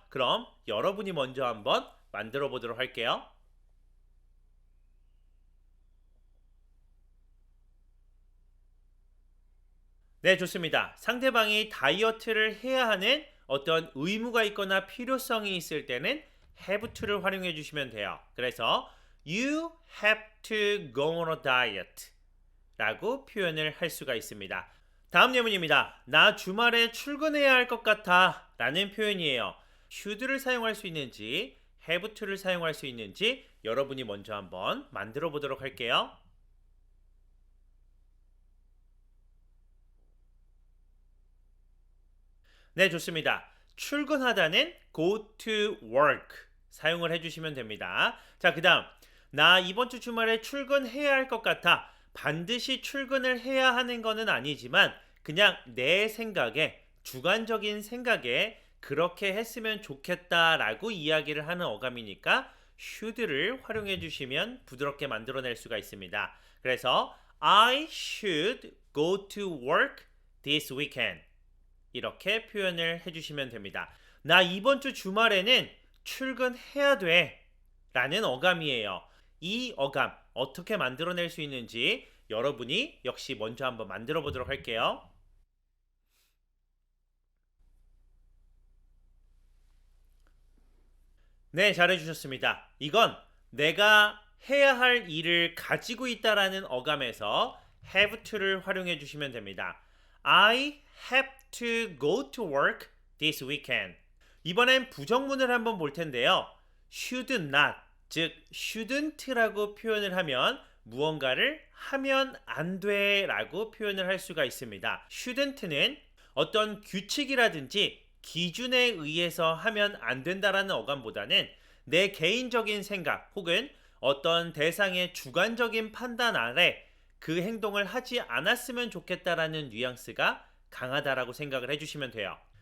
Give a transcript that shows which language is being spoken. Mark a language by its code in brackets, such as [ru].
[ko] 그럼 여러분이 먼저 한번 만들어 보도록 할게요. 네, 좋습니다. 상대방이 다이어트를 해야 하는 어떤 의무가 있거나 필요성이 있을 때는 have to를 활용해 주시면 돼요. 그래서 [en] you have to go on a diet [ko] 라고 표현을 할 수가 있습니다. 다음 예문입니다. 나 주말에 출근해야 할 것 같아 라는 표현이에요. should를 사용할 수 있는지 have to를 사용할 수 있는지 여러분이 먼저 한번 만들어 보도록 할게요. 네, 좋습니다. 출근하다는 [en] go to work [ko] 사용을 해주시면 됩니다. 자, 그 다음 나 이번 주 주말에 출근해야 할 것 같아. 반드시 출근을 해야 하는 거는 아니지만 그냥 내 생각에 주관적인 생각에 그렇게 했으면 좋겠다라고 이야기를 하는 어감이니까 should를 활용해 주시면 부드럽게 만들어낼 수가 있습니다. 그래서 [en] I should go to work this weekend [ko] 이렇게 표현을 해주시면 됩니다. 나 이번 주 주말에는 출근해야 돼 라는 어감이에요. 이 어감 어떻게 만들어낼 수 있는지 여러분이 역시 먼저 한번 만들어 보도록 할게요. 네, 잘해주셨습니다. 이건 내가 해야 할 일을 가지고 있다라는 어감에서 have to를 활용해 주시면 됩니다. [en] I have to go to work this weekend. [ko] 이번엔 부정문을 한번 볼 텐데요. should not, 즉 shouldn't라고 표현을 하면 무언가를 하면 안 돼라고 표현을 할 수가 있습니다. shouldn't는 어떤 규칙이라든지 기준에 의해서 하면 안 된다라는 어감보다는 내 개인적인 생각 혹은 어떤 대상의 주관적인 판단 아래 그 행동을 하지 않았으면 좋겠다라는 뉘앙스가 강하다라고 생각을 해주시면 돼요.